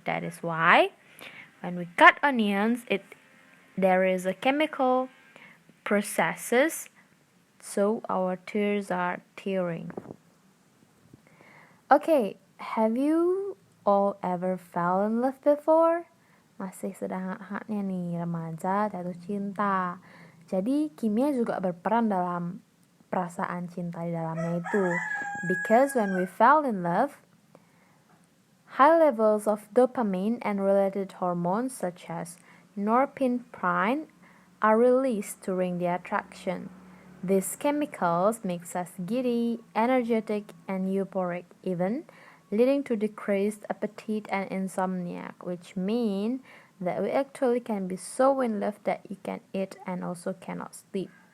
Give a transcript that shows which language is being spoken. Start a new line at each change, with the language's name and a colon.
English: That is why when we cut onions, there is a chemical processes, so our tears are tearing. Okay, have you all ever fell in love before?
Indonesian: Masih sedang hangat-hangatnya nih remaja jatuh cinta. Jadi kimia juga berperan dalam perasaan cinta di dalamnya itu.
English: Because when we fell in love, high levels of dopamine and related hormones such as norepinephrine are released during the attraction. These chemicals makes us giddy, energetic, and euphoric, even leading to decreased appetite and insomnia, which mean that we actually can be so in love that you can eat and also cannot sleep.